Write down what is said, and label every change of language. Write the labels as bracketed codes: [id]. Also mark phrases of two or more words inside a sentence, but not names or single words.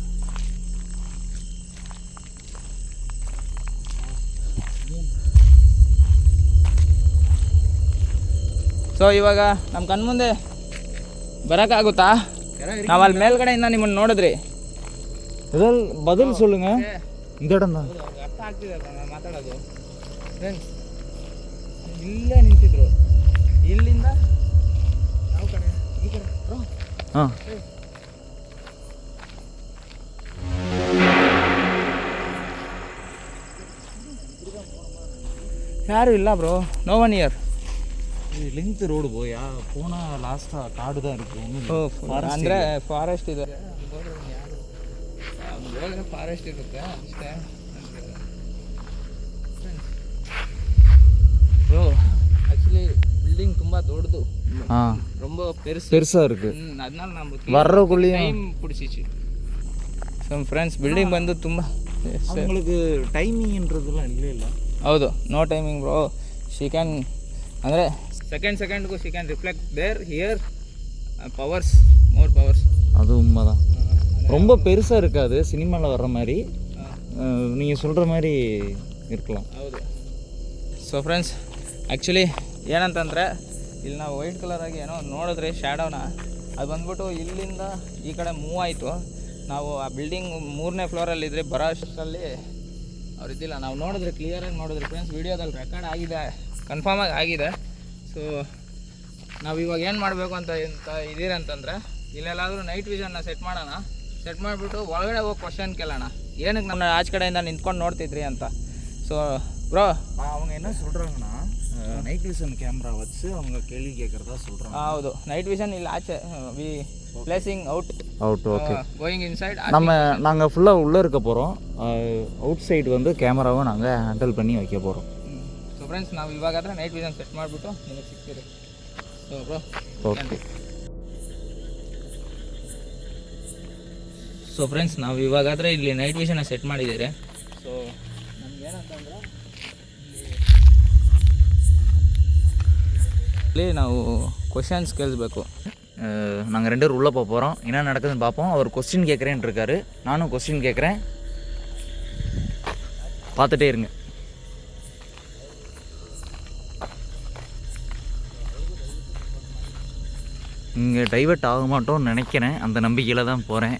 [kn] ಸೊ ಇವಾಗ ನಮ್ಮ ಕಣ್ಮುಂದೆ ಬರೋಕ್ಕಾಗುತ್ತಾ? ನಾವು ಅಲ್ಲಿ ಮೇಲ್ಗಡೆಯಿಂದ ನಿಮ್ಮನ್ನು ನೋಡಿದ್ರಿ. [ta] ஏதாவது பதில் சொல்லுங்க. இந்த இடம் தான். [kn] ಅರ್ಥ ಆಗ್ತಿದೆ ನಾನು ಮಾತಾಡೋದು. ಫ್ರೆಂಡ್ಸ್ ಇಲ್ಲೇ ನಿಂತಿದ್ರು, ಇಲ್ಲಿಂದ ಯಾವ ಕಡೆ? ಈ ಕಡೆ. ಹಾಂ ಯಾರು ಇಲ್ಲ ಬ್ರೋ, [en] no one here. [ta] லிங்க் ரோடு போயா போனால் லாஸ்ட்டாக காடு தான் இருக்குது. [kn] ಅಂದರೆ ಫಾರೆಸ್ಟ್ ಇದೆ, ಹೋದ್ರೆ ಫಾರೆಸ್ಟ್ ಇರುತ್ತೆ ಅಷ್ಟೇ. ಬ್ರೋ ಆ್ಯಕ್ಚುಲಿ ಬಿಲ್ಡಿಂಗ್ ತುಂಬ ದೊಡ್ಡದು, ಹಾಂ [ta] ரொம்ப பெருசாக இருக்குது. அதனால நம்ம வர்றதுக்குள்ளேயும் டைம் பிடிச்சிச்சு. ஸோ [kn] ಫ್ರೆಂಡ್ಸ್ ಬಿಲ್ಡಿಂಗ್ ಬಂದು ತುಂಬ [ta] உங்களுக்கு ಟೈಮಿಂಗ್ன்றதுலாம் ಇಲ್ಲ. [en] ಹೌದು, No timing bro. She can ಅಂದರೆ ಸೆಕೆಂಡ್ಗೂ she can reflect their here powers, more powers. [ta] அது உண்மைதான். ரொம்ப பெருசாக இருக்காது சினிமாவில் வர்ற மாதிரி, நீங்கள் சொல்கிற மாதிரி இருக்கலாம். [kn] ಹೌದು. ಸೊ ಫ್ರೆಂಡ್ಸ್ ಆ್ಯಕ್ಚುಲಿ ಏನಂತಂದರೆ ಇಲ್ಲಿ ನಾವು ವೈಟ್ ಕಲರಾಗಿ ಏನೋ ನೋಡಿದ್ರೆ ಶ್ಯಾಡೋನ, ಅದು ಬಂದ್ಬಿಟ್ಟು ಇಲ್ಲಿಂದ ಈ ಕಡೆ ಮೂವ್ ಆಯಿತು. ನಾವು ಆ ಬಿಲ್ಡಿಂಗ್ 3ನೇ ಫ್ಲೋರಲ್ಲಿದ್ದರೆ ಬರೋ ಅಷ್ಟರಲ್ಲಿ ಅವ್ರು ಇದ್ದಿಲ್ಲ. ನಾವು ನೋಡಿದ್ರೆ ಕ್ಲಿಯರಾಗಿ ನೋಡಿದ್ರೆ ಫ್ರೆಂಡ್ಸ್, ವೀಡಿಯೋದಲ್ಲಿ ರೆಕಾರ್ಡ್ ಆಗಿದೆ, ಕನ್ಫರ್ಮಾಗಿ ಆಗಿದೆ. ಸೊ ನಾವು ಇವಾಗ ಏನು ಮಾಡಬೇಕು ಅಂತ ಇದೀರಂತಂದರೆ, ಇಲ್ಲೆಲ್ಲಾದರೂ ನೈಟ್ ವಿಷನ್ನ ಸೆಟ್ ಮಾಡೋಣ. ಸೆಟ್ ಮಾಡಿಬಿಟ್ಟು ಒಳಗಡೆ ಹೋಗಿ ಕ್ವಶನ್ ಕೇಳೋಣ, ಏನಕ್ಕೆ ನನ್ನ ಆಚೆ ಕಡೆಯಿಂದ ನಿಂತ್ಕೊಂಡು ನೋಡ್ತಿದ್ರಿ ಅಂತ. [en] So bro [ta] அவங்க என்ன சொல்கிறாங்கன்னா நைட் விஷன் கேமரா வச்சு அவங்க கேள்வி கேட்குறதா சொல்கிறாங்க. [kn] ಹೌದು, ನೈಟ್ ವಿಷನ್ ಇಲ್ಲಿ ಆಚೆ [en] we placing out [ta] ஓகே [en] Going inside. [ta] நாங்கள் ஃபுல்லாக உள்ளே இருக்க போகிறோம். அவுட் சைடு வந்து கேமராவை நாங்கள் ஹேண்டில் பண்ணி வைக்க போகிறோம். [kn] ಸೊ ಫ್ರೆಂಡ್ಸ್ ನಾವು ಇವಾಗಾದರೆ ನೈಟ್ ವಿಷನ್ ಸೆಟ್ ಮಾಡಿಬಿಟ್ಟು ನಿಮಗೆ ಸಿಗ್ತೀರಿ. [en] So bro [ta] ஓகே. [kn] ಸೊ ಫ್ರೆಂಡ್ಸ್ ನಾವು ಇವಾಗಾದರೆ ಇಲ್ಲಿ ನೈಟ್ ವಿಷನ್ನ ಸೆಟ್ ಮಾಡಿದ್ದೀರಿ. ಸೊ ನಮ್ಗೆ ಏನಂತಂದರೆ ಇಲ್ಲಿ ನಾವು ಕ್ವಶನ್ಸ್ ಕೇಳಿಸ್ಬೇಕು. [ta] நாங்கள் 2 பேர் உள்ளே போக போகிறோம். என்ன நடக்குதுன்னு பார்ப்போம். அவர் கொஸ்டின் கேட்குறேன்னு இருக்காரு, நானும் கொஸ்டின் கேட்குறேன். பார்த்துட்டே இருங்க. இங்கே டைவர்ட் ஆக மாட்டோம்னு நினைக்கிறேன், அந்த நம்பிக்கையில் தான் போகிறேன்.